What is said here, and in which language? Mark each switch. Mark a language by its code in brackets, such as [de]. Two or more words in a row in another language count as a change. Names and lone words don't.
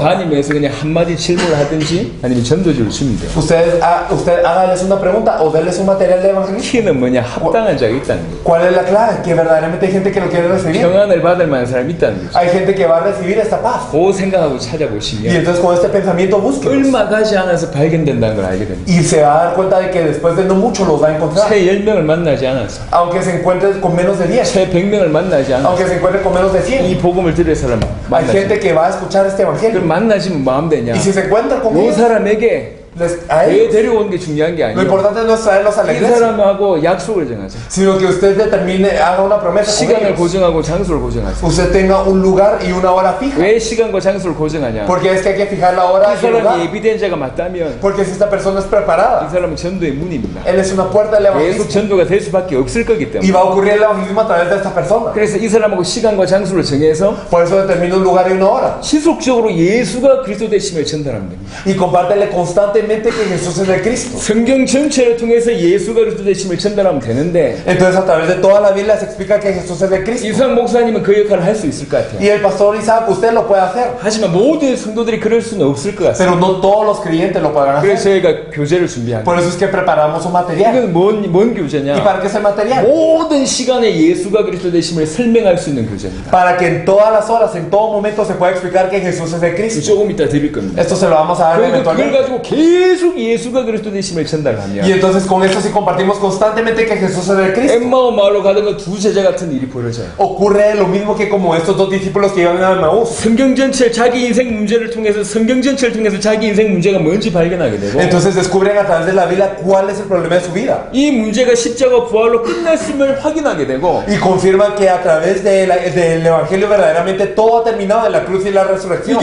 [ko] 다니면서 그냥 한마디 질문을 하든지 아니면 전도지를 주면 돼요. [es] Usted hágales una pregunta o denles un material de evangelismo. [ko] 키는 뭐냐? 합당한 자가 있다는 거예요. [es] ¿Cuál es la clave? Que verdaderamente hay gente que lo quiere recibir. [ko] 평안을 받을 만한 사람이 있다는 거죠. [es] Hay gente que va a recibir esta paz. [ko] 그 생각하고 [es] Y [ko] 찾아보시면 [es] entonces con este pensamiento busquen. [ko] 얼마 가지 않아서 발견된다는 걸 알게 됩니다. [es] Y se va a dar cuenta de que después de no mucho los va a encontrar. [ko] 채 10명을 만나지 않아서 [es] Aunque se encuentre con menos de 10. [ko] 채 100명을 만나지 않아서 [es] Aunque se encuentre con menos de [ko] 이 [es] 100. [ko] 복음을 들을 사람 [es] Hay [ko] 만나지 [es] gente que va a escuchar este [ko] 그걸 [es] evangelio. [ko] 만나시면 마음 되냐? [es] Y si se encuentra con [ko] 이 [es] ellos, [ko] 사람에게 [es] a [ko] 왜 [es] ellos. [ko] 데려오는 게 중요한 게 [es] Lo [ko] 아니에요. [es] importante no es traerlos a la [ko] 이 [es] iglesia, [ko] 사람하고 약속을 정하죠. [es] sino que usted determine, haga una promesa con [ko] 시간을 [es] ellos. [ko] 고정하고 장소를 고정하죠. [es] Usted tenga un lugar y una hora fija. [ko] 왜 시간과 장소를 고정하냐? [es] Porque es que hay que fijar la hora [ko] 이 [es] y el lugar. [ko] 사람이 예비된 자가 맞다면 [es] Porque si esta persona es [ko] 이 [es] preparada, [ko] 사람은 전도의 문입니다. [es] él es una puerta del [ko] 계속 [es] evangelismo. [ko] 전도가 될 수밖에 없을 거기 [es] Y [ko] 때문에. [es] va a ocurrir el evangelismo a través de esta persona. [ko] 그래서 이 사람하고 시간과 장소를 정해서 [es] Por eso determina un lugar y una hora. [ko] 지속적으로 예수가 그리스도 되심을 전달하면 됩니다. [es] Y compártele constantemente que Jesús es el Cristo. [ko] 성경 전체를 통해서 예수가 그리스도 되심을 전달하면 되는데 [es] Entonces a través de toda la Biblia se explica que Jesús es el Cristo. [ko] 이상 목사님은 그 역할을 할 수 있을 것 같아요. [es] Y el pastor Isaac, usted lo puede hacer. [ko] 하지만 모든 성도들이 그럴 수는 없을 것 같습니다. [es] Pero no todos los creyentes lo podrán [ko] 그래서 [es] hacer. [ko] 저희가 교재를 준비한 [es] Por [ko] 거예요. [es] eso es que preparamos un material. [ko] 이건 뭔 [es] ¿Y [ko] 교재냐? [es] para qué es el material? [ko] 모든 시간에 예수가 그리스도 되심을 설명할 수 있는 교재입니다. [es] Para que en todas las horas, en todo momento se pueda explicar que Jesús es el Cristo. [ko] 조금 이따 드릴 겁니다. [es] Esto se lo vamos a dar [ko] 그걸 [es] eventualmente. [ko] 가지고 계속 예수가 그리스도 되심을 [es] Y [ko] 전달하면 [es] entonces con esto si compartimos constantemente que Jesús es el Cristo, [ko] 엠마오 마을로 가던 두 제자 같은 일이 벌어져요. [es] ocurre lo mismo que como estos dos discípulos que iban a Emmaús. [ko] 성경 전체 자기 인생 문제를 통해서 성경 전체를 통해서 자기 인생 문제가 뭔지 발견하게 되고 [es] Entonces descubren a través de la Biblia cuál es el problema de su vida. [ko] 이 문제가 십자가 부활로 끝났음을 확인하게 되고 [es] Y confirman que a través del Evangelio verdaderamente todo ha terminado en la cruz y la resurrección.